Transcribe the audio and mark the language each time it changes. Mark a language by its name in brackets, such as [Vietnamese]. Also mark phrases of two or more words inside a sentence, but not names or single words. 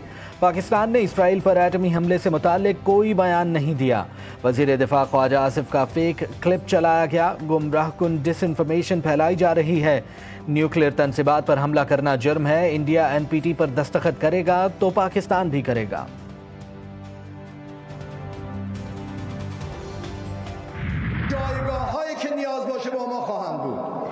[Urdu] پاکستان نے اسرائیل پر ایٹمی حملے سے متعلق کوئی بیان نہیں دیا۔ وزیر دفاع خواجہ آصف کا فیک کلپ چلایا گیا، گمراہ کن ڈس انفارمیشن پھیلائی جا رہی ہے، نیوکلیئر تنصیبات پر حملہ کرنا جرم ہے، انڈیا NPT پر دستخط کرے گا تو پاکستان بھی کرے گا۔ [Persian] جایگاه‌هایی که نیاز باشه با ما خواهند بود.